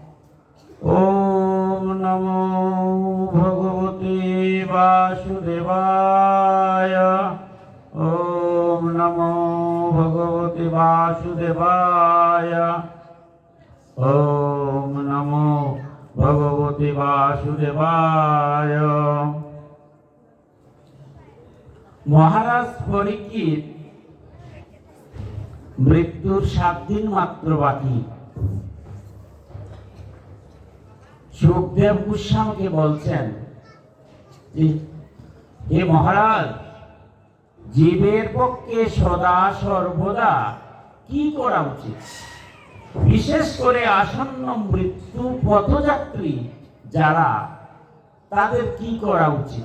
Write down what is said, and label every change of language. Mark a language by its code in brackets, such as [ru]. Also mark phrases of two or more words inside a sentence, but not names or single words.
[sa] ওম নমো ভগবতে বাসুদেবায়। ওম নমো ভগবতে বাসুদেবায়। ওম নমো ভগবতে বাসুদেবায়। [bn] মহারাজ পরীক্ষিত মৃত্যুর 7 দিন মাত্র বাকি। সুখদেব গোস্বামীকে বলছেন, হে মহারাজ, জীবের পক্ষে সদা সর্বদা কি করা উচিত, বিশেষ করে আসন্ন মৃত্যু পথযাত্রী যারা, তাদের কি করা উচিত?